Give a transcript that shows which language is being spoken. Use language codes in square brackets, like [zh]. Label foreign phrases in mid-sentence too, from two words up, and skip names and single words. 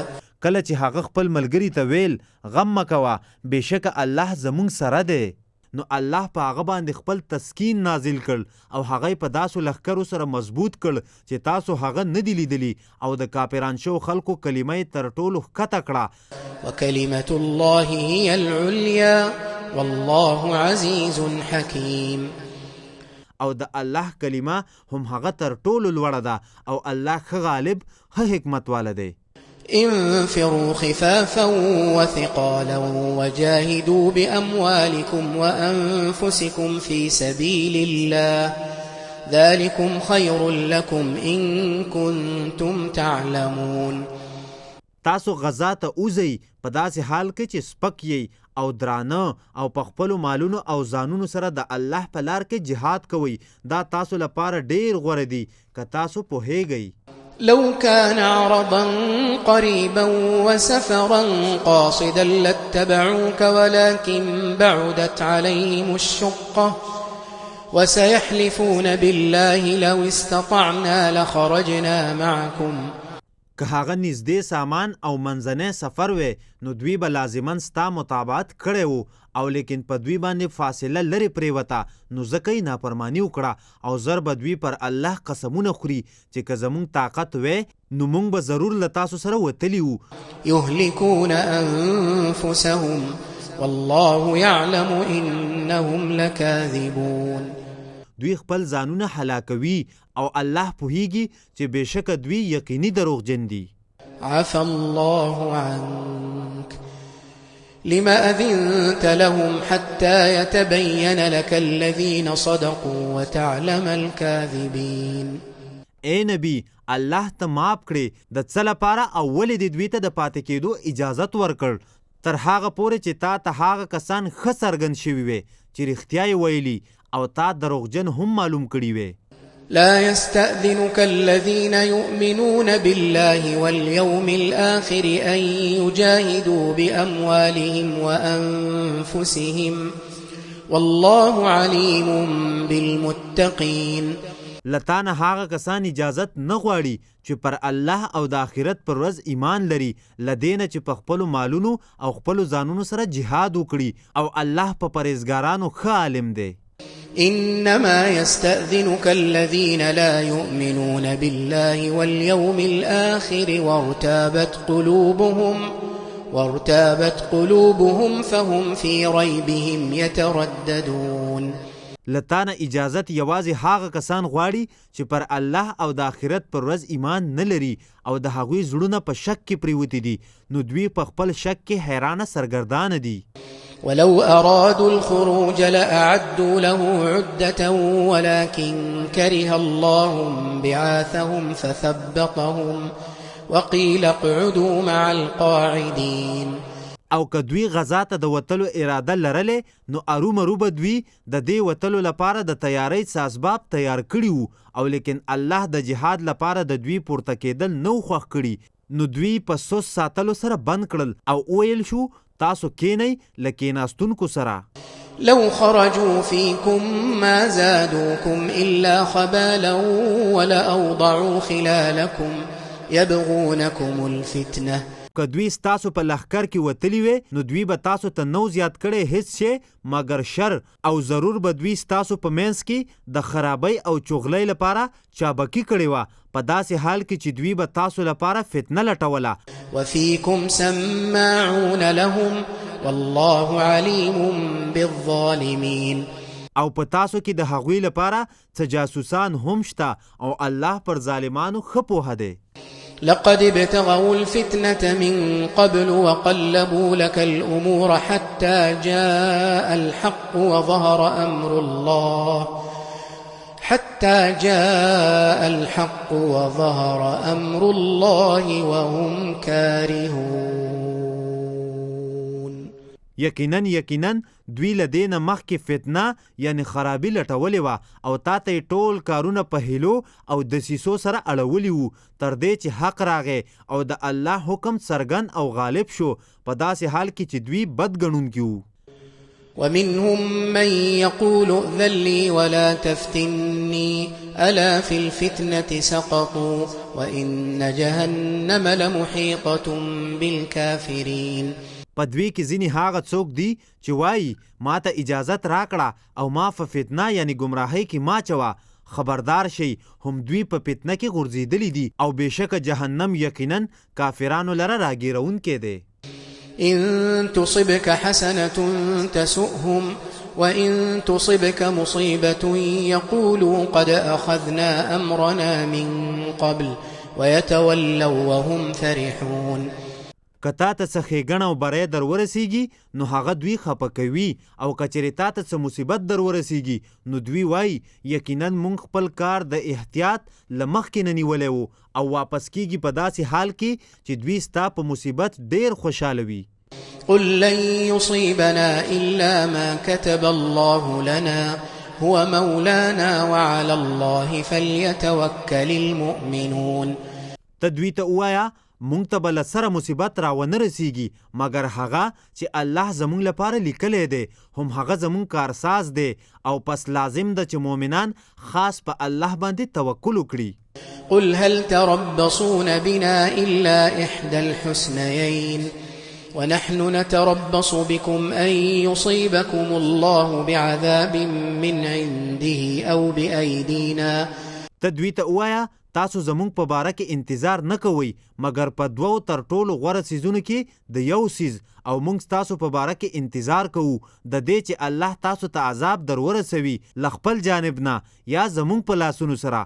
[ps] کله چې هغه خپل ملګری ته ویل غم مه کوه بېشکه الله زموږ سره دی نو الله په هغه باندې خپل تسکین نازل کړ او هغه په داسو لښکرو سره مضبوط کړ چې تاسو هغه نه دی لیدلی او د کافران شو خلکو کلمه یې تر ټولو ښکته کړه. [ar] وکلمة الله هي العليا والله عزيز حكيم. [ps] او د الله کلمه هم هغه تر ټولو لوړه ده او الله ښه غالب ښه حکمت واله دی. [ar] انفروا خفافا وثقالا وجاهدوا بأموالكم وأنفسكم في سبيل الله ذلكم خير لكم إن كنتم تعلمون. [ps] تاسو غزا ته اوځئ په داسې حال کې چې سپک یې او درانه او په خپلو مالونو او ځانونو سره د الله په لار کې جهاد کوئ. دا تاسو لپاره ډېر غوره دي که تاسو پوهیږئ. [ar] لو كان عرضا قريبا وسفرا قاصدا لاتبعوك ولكن بعدت عليهم الشقة وسيحلفون بالله لو استطعنا لخرجنا معكم. [ps] که هغه نږدې سامان او منځنی سفر وی نو دوی به لازماً ستا مطابقت کړی وو او لیکن په دوی باندې فاصله لرې پرېوته نو ځکه یې نافرماني وکړه او زر به دوی پر الله قسمونه خوري چې که زموږ طاقت وی نو موږ به ضرور له تاسو سره وتلي وو. [ar] يهلكون أنفسهم والله يعلم إنهم لكاذبون. [ps] دوی خپل ځانونه هلاکوي او الله پوهیږي چې بېشکه دوی یقیني دروغجن دي. [ar] عفى الله عنك لما أذنت لهم حتى يتبين لك الذين صدقوا وتعلم الكاذبين. [ps] اے نبی الله ته معاف کړي د څه لپاره او ولې د دوی ته د پاتې کېدو اجازت ورکړ تر هغه پورې چې تا ته هغه کسان ښه څرګند شوي وي چې رښتیا یې ویلي او تا دروغجن هم معلوم کړي وي. [ar] لا يستأذنك الذين يؤمنون بالله واليوم الآخر أن يجاهدوا بأموالهم وأنفسهم والله عليم بالمتقين. [ps] لتانه هغه کسان اجازت نه غواړي چې پر الله او د آخرت پر ورځ ایمان لري لدینه چې په خپلو مالونو او خپلو ځانونو سره جهاد وکړي او الله په پرهیزګارانو ښه عالم دی. [ar] إنما يستأذنك الذين لا يؤمنون بالله واليوم الآخر وارتابت قلوبهم فهم في ريبهم يترددون. [ps] لتانه اجازت یوازې هغه کسان غواړي چې پر الله او د آخرت پر ورځ ایمان نه لري او د هغوی زړونه په شک کې پریوتي دي نو دوی په خپل شک کې حیرانه سرګردانه دي. [ar] ولو أرادوا الخروج لأعدوا له عدة ولكن كره الله بعاثهم فثبطهم وقيل اقعدوا مع القاعدين. [ps] او که دوی غزا ته د وتلو اراده لرلې نو ارومرو به دوی د دې وتلو لپاره د تیاری اسباب تیار کړي وو او لیکن الله د جهاد لپاره د دوی پورته کېدل نو خوښ کړي نو دوی په سوس ساتلو سره بند کړل او ویل شو تاسو کینئ له کیناستونکو سره. [ar] لو خرجوا فيكم ما زادوكم إلا خبالا ولأوضعوا خلالكم يبغونكم الفتنة. [ps] که دوی ستاسو په لښکر کې وتلی وي نو دوی به تاسو ته نو زیات کړی هیڅ شی مګر شر او ضرور به دوی ستاسو په منځ کې د خرابۍ او چغلۍ لپاره چابکي کړې وه په داسې حال کې چې دوی به تاسو لپاره فتنه لټوله [ar] وفيكم سماعون لهم والله عليم بالظالمين [ps] او په تاسو کې د هغوی لپاره څه جاسوسان هم شته او الله پر ظالمانو ښه پوهه دی [ar] لقد ابتغوا الفتنة من قبل وقلبوا لك الأمور حتى جاء الحق وظهر أمر الله وهم كارهون [ps] یقینا دوی له دې نه مخکې فتنه یعنی خرابي لټولې وه او تا ته یې ټول کارونه په هیلو او دسیسو سره اړولي وو تر دې چې حق راغی او د الله حکم څرګند او غالب شو په داسې حال کې چې دوی بد ګڼونکي وو [ar] ومنهم من يقول ائذن لي ولا تفتني ألا في الفتنة سقطوا وإن جهنم لمحيطة بالكافرين [ps] په دوی کې ځینې هغه څوک دي چې وایي ما ته اجازت راکړه او ما په فتنه یعنی ګمراهۍ کې ما چوه خبردار شئ هم دوی په فتنه کې غورځېدلي دي او بېشکه جهنم یقینا کافرانو لره راګیرونکی دی [ar] إن تصبك حسنة تسؤهم وإن تصبك مصيبة يقولوا قد أخذنا أمرنا من قبل ويتولوا وهم فرحون [ps] که تا ته څه ښېګڼه او بری در ورسیږي نو هغه دوی خفه کوي او که چېرې تا ته څه مصیبت در ورسیږي نو دوی وایي یقینا موږ خپل کار د احتیاط له مخکې نه نیولی و او واپس کیږي په داسې حال کې چې دوی ستا په مصیبت ډېر خوشحاله وي [ar] قل لن يصيبنا إلا ما كتب الله لنا هو مولانا وعلى الله فليتوكل المؤمنون [ps] ته دوی ته ووایه مونږ ته به له سره مصیبت را ونه رسیږي مګر هغه چې الله زمونږ لپاره لیکلی دی هم هغه زمونږ کارساز دی او پس لازم ده چې مؤمنان خاص په الله باندې توکل وکړي [ar] قل هل تربصون بنا إلا إحدى الحسنيين ونحن نتربص بكم أن يصيبكم الله بعذاب من عنده أو بأيدينا [ps] ته دوی ته ووایه تاسو زمونږ په باره کې انتظار نه کوئ مګر په دوو تر ټولو غوره څیزونو کې د یو څیز او موږ ستاسو په باره کې انتظار کوو د دې چې الله تاسو ته عذاب در ورسوي له خپل جانب نه یا زمونږ په لاسونو سره